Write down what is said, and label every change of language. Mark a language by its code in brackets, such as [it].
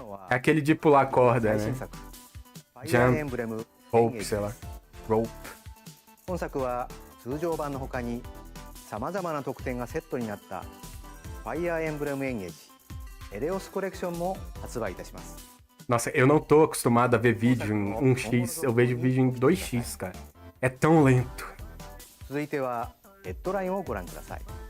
[pt] É aquele de pular corda, né? [en] Jump, rope, [pt] sei lá. [en] Rope. [ja] 本作は通常版の他にさまざまな特典がセットになったファイアーエンブレムエンゲージエレオスコレクションも発売いたします。 [pt] Nossa, eu não tô acostumado a ver vídeo em 1x, eu vejo vídeo em 2x, cara. É tão lento. [ja] 続いてはヘッドラインをご覧ください。